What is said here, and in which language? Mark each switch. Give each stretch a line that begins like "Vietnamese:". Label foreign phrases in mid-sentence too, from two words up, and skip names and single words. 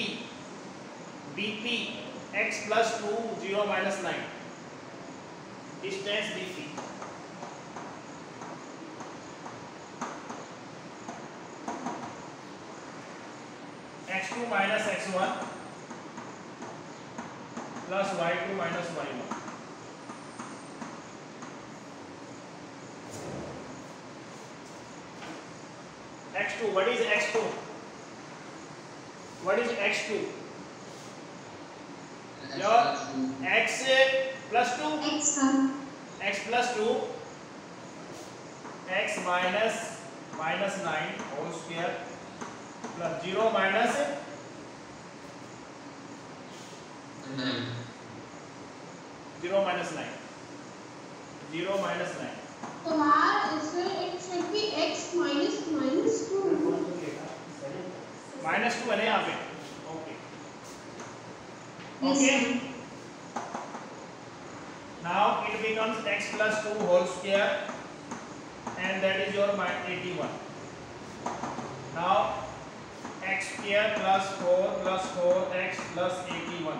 English: BP x plus 2 0 minus 9. Distance BP. x2 minus x1 plus y2 minus y1. x2, what is x2? What is x2? Your x plus 2, x plus 2, x minus minus 9 whole square plus 0 minus 9. 0 minus 9. 0 minus 9. it should be x minus minus 2.
Hindi: माइनस 2 है ना यहाँ पे. ओके.
English: Yes, ओके. sir. Now it becomes x plus 2 whole square and that is your 81. Now x square plus 4x plus 81.